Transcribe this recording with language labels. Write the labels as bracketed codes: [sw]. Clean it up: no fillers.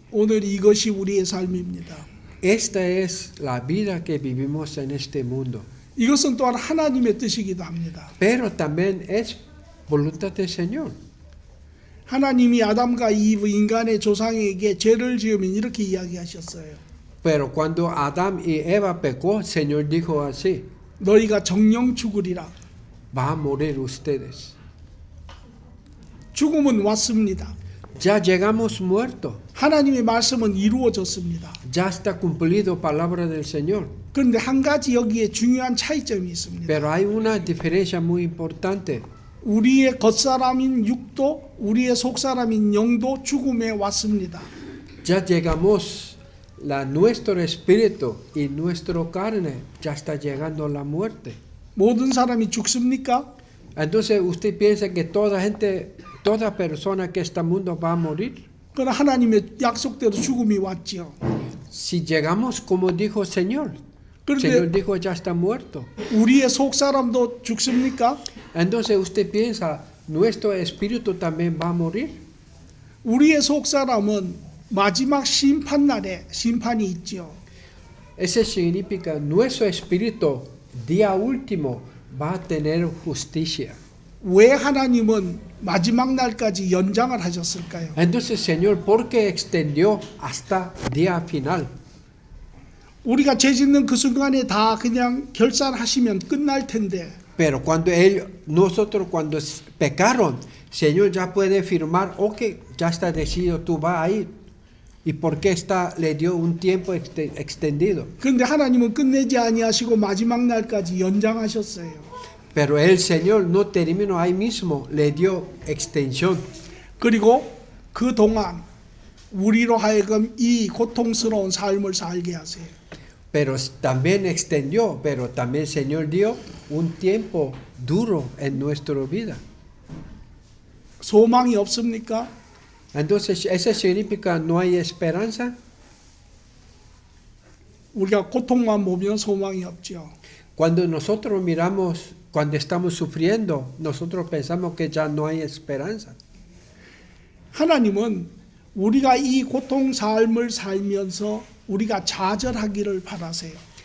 [ko] 오늘 이것이 우리의 삶입니다. [es] Esta es la vida que vivimos en este mundo. [ko] 이것은 또한 하나님의 뜻이기도 합니다. [es] Pero también es voluntad del Señor. [ko] 하나님이 아담과 이브 인간의 조상에게 죄를 지으면 이렇게 이야기하셨어요. [es] Pero cuando Adán y Eva pecó, el Señor dijo así: [ko] 너희가 정령 죽으리라. [es] va a morir ustedes. [ko] 죽음은 왔습니다. [es] Ya llegamos muertos. [ko] 하나님의 말씀은 이루어졌습니다. [es] Ya está cumplido palabra del Señor. [ko] 그런데 한 가지 여기에 중요한 차이점이 있습니다. [es] Pero hay una diferencia muy importante. [ko] 우리의 겉사람인 육도, 우리의 속사람인 영도 죽음에 왔습니다. [es] Ya llegamos, nuestro espíritu y nuestra carne ya está llegando la muerte. [ko] 모든 사람이 죽습니까? [es] Entonces usted piensa que toda persona que este mundo va a morir. [ko] 그러나 하나님의 약속대로 죽음이 왔지요. [es] Si llegamos como dijo el Señor [ko] 그런데 [es] dijo ya está muerto. [ko] 우리의 속사람도 죽습니까? [es] Entonces usted piensa, nuestro espíritu también va a morir. [ko] 우리의 속사람은 마지막 심판날에 심판이 있지요. [es] Eso significa nuestro espíritu día último va a tener justicia. [ko] 왜 하나님은 마지막 날까지 연장을 하셨을까요? [es] Entonces, Señor, ¿por qué extendió hasta día final? [ko] 우리가 죄 짓는 그 순간에 다 그냥 결산하시면 끝날 텐데 [es] Pero nosotros cuando pecaron, Señor ya puede firmar, ok, ya está decidido, tú vas a ir. ¿Y por qué le dio un tiempo extendido? [ko] 그런데 하나님은 끝내지 아니하시고 마지막 날까지 연장하셨어요. [es] Pero el Señor no terminó ahí mismo, le dio extensión. [ko] 그리고 그 동안 우리로 하여금 이 고통스러운 삶을 살게 하세요. [es] Pero también extendió, pero también el Señor dio un tiempo duro en nuestra vida. [ko] 소망이 없습니까? [es] Entonces, ¿eso significa no hay esperanza? [ko] 우리가 고통만 보면 소망이 없죠. [es] Cuando nosotros miramos, cuando estamos sufriendo, nosotros pensamos que ya no hay esperanza. [ko] 하나님은 우리가 이 고통 삶을 살면서 우리가 좌절하기를 바라세요.